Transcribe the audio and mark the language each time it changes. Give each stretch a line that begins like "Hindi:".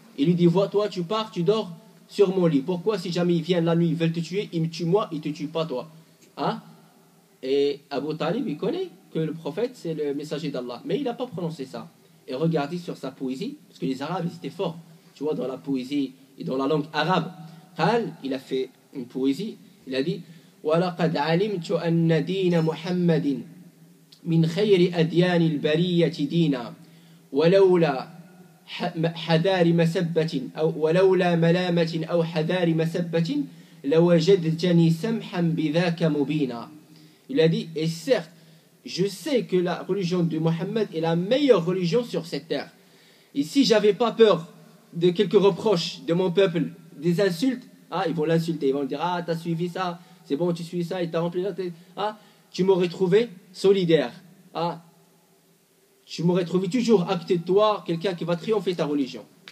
French: Il lui dit, vois, toi, tu pars, tu dors sur mon lit. Pourquoi, si jamais ils viennent la nuit, ils veulent te tuer, ils me tuent moi, ils ne te tuent pas toi. Hein? Et Abu Talib, il connaît que le prophète, c'est le messager d'Allah. Mais il n'a pas prononcé ça. Et regardez sur sa poésie, parce que les Arabes, ils étaient forts. Tu vois, dans la poésie et dans la langue arabe. Il a fait une poésie, il a dit
Arabic: وَلَقَدْ عَلِمْتُ أَنَّ دِينَ مُحَمَّدٍ مِنْ خَيْرِ أَدْيَانِ الْبَرِيَّةِ دِينًا ولولا حذار مسبة أو ولولا ملامة أو حذار مسبة لوجدتني سمحا بذاك مبينا.
French: Il a dit, et certes, je sais que la religion de Mohammed est la meilleure religion sur cette terre. Et si j'avais pas peur de quelques reproches de mon peuple, des insultes, ils vont l'insulter, ils vont lui dire, t'as suivi ça, c'est bon, tu suis ça, et t'as rempli la tête, tu m'aurais trouvé solidaire, tu m'aurais trouvé toujours à côté de toi, quelqu'un qui va triompher ta religion.